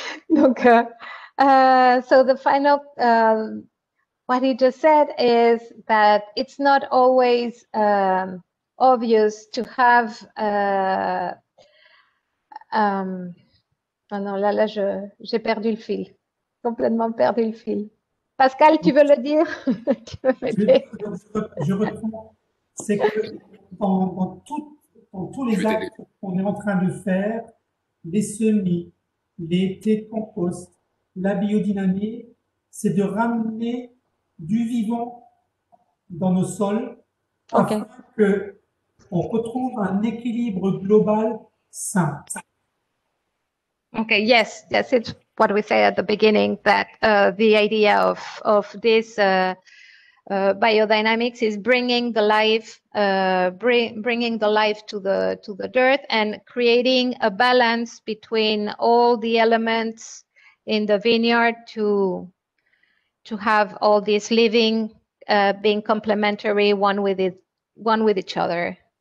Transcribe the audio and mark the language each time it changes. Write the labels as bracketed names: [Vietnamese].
[English] Donc, so the final, what he just said is that it's not always obvious to have. [French] Oh non, là, j'ai perdu le fil, complètement perdu le fil. Pascal, tu veux le dire? Tu veux m'aider? Je reprends. C'est que dans tous les actes qu'on est en train de faire, les semis, les thés de compost, la biodynamie, c'est de ramener du vivant dans nos sols afin qu'on retrouve un équilibre global sain. [English] Okay, yes, it's what we say at the beginning, that the idea of this biodynamics is bringing the life, bringing the life to the dirt and creating a balance between all the elements in the vineyard to have all this living being complementary one with each other.